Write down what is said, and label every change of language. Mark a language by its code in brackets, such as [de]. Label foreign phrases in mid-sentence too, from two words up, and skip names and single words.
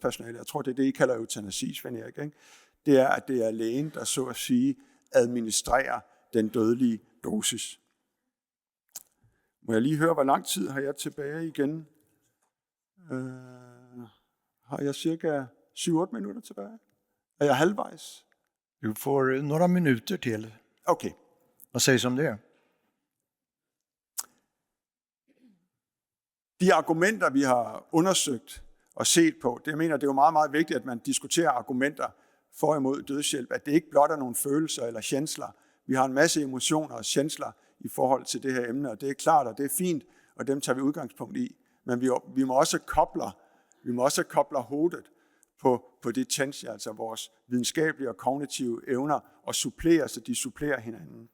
[da] Jeg tror, det er det, I kalder eutanasi, Svend Erik, ikke? Det er, at det er lægen, der så at sige administrerer den dødelige dosis. Må jeg lige høre, hvor lang tid har jeg tilbage igen? Har jeg cirka 7-8 minutter tilbage? Er jeg halvvejs? [sv] Du får några minuter till. Okay. Vad sägs om det? [da] De argumenter, vi har undersøgt og set på, det jeg mener, det er jo meget, meget vigtigt, at man diskuterer argumenter for og imod dødshjælp, at det ikke blot er nogle følelser eller känslor. Vi har en masse emotioner og känslor i forhold til det her emne, og det er klart, og det er fint, og dem tager vi udgangspunkt i. Men vi må også koble hovedet på de känslor, altså vores videnskabelige og kognitive evner, og supplere, så de supplerer hinanden.